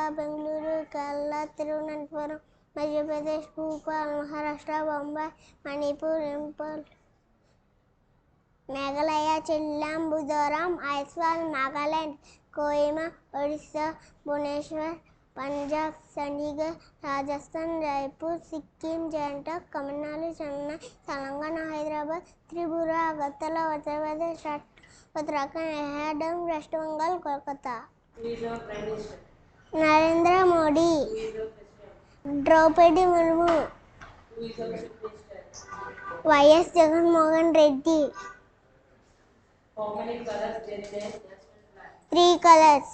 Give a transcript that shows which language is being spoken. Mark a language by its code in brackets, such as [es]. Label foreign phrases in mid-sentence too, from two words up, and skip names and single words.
[en] Bengaluru, Kerala, Thiruvananthapuram, Madhya Pradesh, Bhopal, Maharashtra, Bombay, Manipur, Impal, Meghalaya, Chillam, Mizoram, Aizawl, Nagaland, Kohima, Odisha, Bhubaneswar, Punjab, Chandigarh, Rajasthan, Jaipur, Sikkim, Jharkhand, Tamil Nadu, Chennai, Telangana, Hyderabad, Tripura, Agartala, Uttar Pradesh, Uttarakhand, Ahmedabad, West Bengal, Kolkata. Who is our Prime Minister? Narendra Modi. Who is our President? Draupadi Murmu. Who is our Chief Minister? Y.S. Jagan Mohan Reddy. How many colors there is in national flag? 3 colors: